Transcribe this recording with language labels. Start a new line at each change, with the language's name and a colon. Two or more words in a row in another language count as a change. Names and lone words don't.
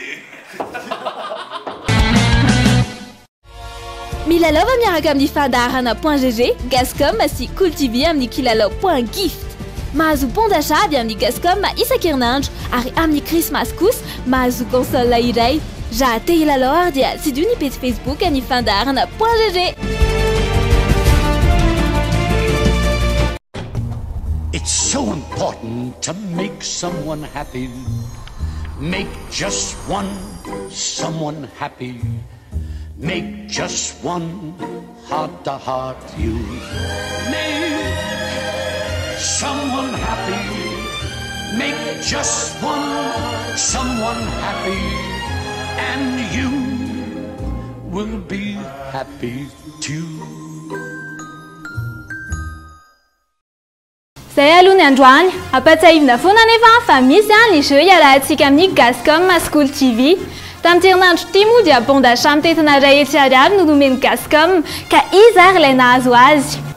Malagasy: Milalao miaraka amin'ny fandaharana .gg, Gascom sy Cool TV amin'ny kilalao.gift. Mahazo
French: bon d'achat
Malagasy: avy amin'ny Gascom isan-kerinandro ary amin'ny Christmas kosa mahazo console iray. Raha te hilalao ary dia sidio ny page Facebook ny fandaharana.gg.
English: It's so important to make someone happy. Make just one someone happy. Make just one heart-to-heart you. Make someone happy. Make just one someone happy. And you will be happy too.
Malagasy: Zay aloha ny androany, ampatsahivina foana nefa fa misy ny jeu iarahantsika amin'ny Gascom School TV. Tamin'ity herinandro ity moa dia
French: bon d'achat
Malagasy: mitetina iray hetsy ariary no nomeny Gascom ka izy ary ilay nahazo azy.